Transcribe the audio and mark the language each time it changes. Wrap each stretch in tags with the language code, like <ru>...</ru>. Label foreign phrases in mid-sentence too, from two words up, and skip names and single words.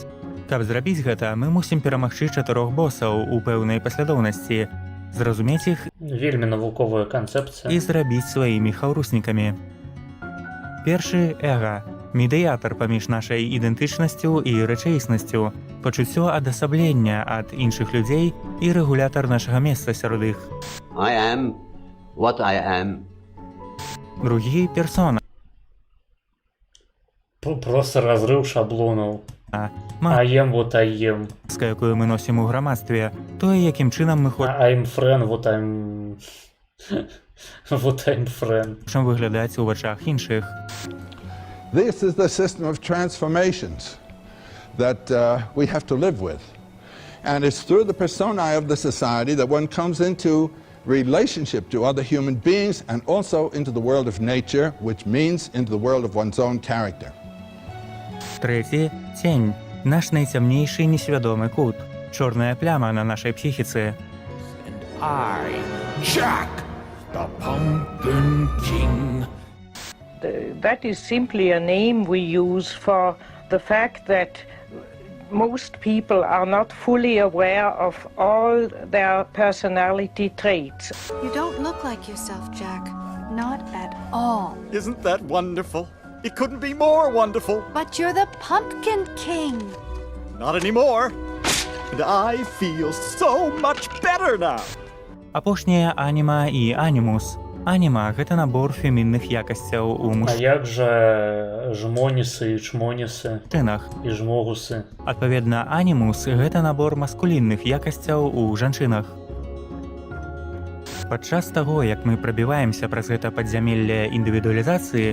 <be>Каб зрабіць гэта, мы мусім перамагчы 4 босаў у пэўнай паслядоўнасці, зразумець іх Вельмі навуковая канцэпцыя. і зрабіць сваімі хаўруснікамі. Першы – эга, медыятар паміж нашай ідэнтычнасцю і рэчаіснасцю, пачуццё адасаблення ад іншых людзей і рэгулятар нашага месца сярод іх.</be> <en>I am what I am.</en> <be>Другі – персона. Просто разрыў шаблонаў.</be> <en>I am what I am.</en> <be>Якую мы носім у грамадстве, тое, якім чынам мы</be> <en>I'm friend, what I'm... what I'm friend.</en> <be>хочам выглядаць у вачах іншых.</be> <en>This is the system of transformations that we have to live with. And it's through the personae of the society that one comes into relationship to other human beings and also into the world of nature, which means into the world of one's own character.</en> <be>Трэці – цень, наш найцямнейшы несвядомы кут, чорная пляма на нашай псіхіцы.</be> <en>I, Jack, the Pumpkin King. That is simply a name we use for the fact that most people are not fully aware of all their personality traits. You don't look like yourself, Jack. Not at all. Isn't that wonderful? It couldn't be more wonderful. But you're the Pumpkin King. Not anymore. And I feel so much better now.</en> <be>Апошнія аніма і анімус. Аніма – гэта набор фемінных якасцяў у А як жа жмонісы і чмонісы? Мужчынах. І жмогусы? Адпаведна, анімус – гэта набор маскулінных якасцяў у жанчынах. Падчас таго, як мы прабіваемся праз гэта падзямелле індывідуалізацыі...</be>